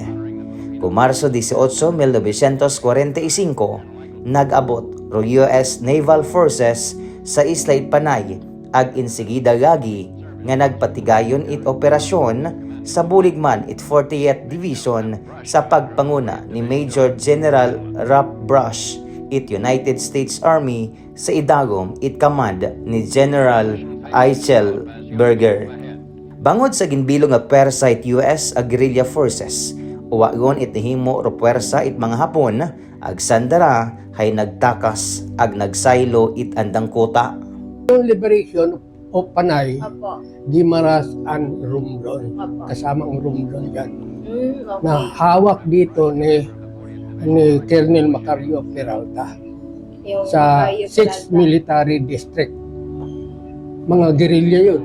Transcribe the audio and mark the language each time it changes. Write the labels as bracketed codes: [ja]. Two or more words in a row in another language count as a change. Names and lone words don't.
[akl] Ku Marso 18, 1945 nag-abot ro US Naval Forces sa Isla Panay ag insigida gagi nga nagpatigayon it operasyon sa buligman it 40th Division sa pagpanguna ni Major General Rap Brush it United States Army sa idagom it command ni General Eichel Berger. Bangod sa ginbilong nga pwersa it US ag guerrilla forces, uwagon it himo ro pwersa it mga Hapon ag sandara hay nagtakas ag nagsaylo it andang kota. [en] Yung liberation of Panay, [tl] Apo. [en] Gimaras and Romblon, [tl] Apo. kasama ang Romblon yan, [en] Okay. [tl] na hawak dito ni Colonel Macario Peralta Yung sa Macario 6th Peralta. [en] Military District. [tl] Mga guerrilla yun,